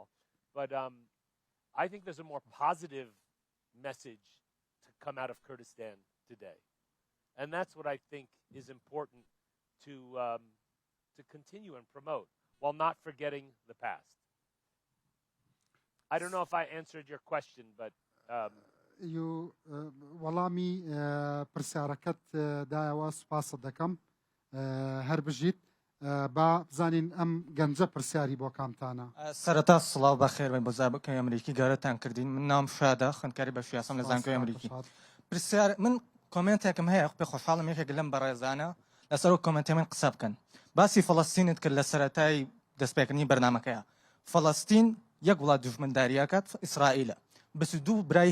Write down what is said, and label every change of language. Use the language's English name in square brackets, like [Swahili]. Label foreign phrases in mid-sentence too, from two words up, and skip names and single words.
[English] But I think there's a more positive message to come out of Kurdistan today. And that's what I think is important to continue and promote while not forgetting the past. I don't know if I answered your question, but [Central Kurdish] وەڵامی پرسیارەکەت دایەوە سوپاس دەکەم هەر بژیت با بزانین ئەم گەنجە پرسیاری بۆ کامتانە. سەرەتا سڵاو بەخێر بن بۆ زابەکەی ئەمریکی گەورەتان کردین من نام شادە خوێندکاری بە شیاسەم لە زانکۆی ئەمریکی پرسیار من کۆمنتێکم هەیە پێ خۆشحاڵم یەکێک لەم بەڕێزانە لەسەر و کۆمنتی من قسە بکەن باسی فەڵەستینت کرد لە سەرەتای دەستپێکردنی بەرنامەکەیە فەڵەستین یەک وڵات دوژمنداریەکەت ئیسرائیلە 22 برای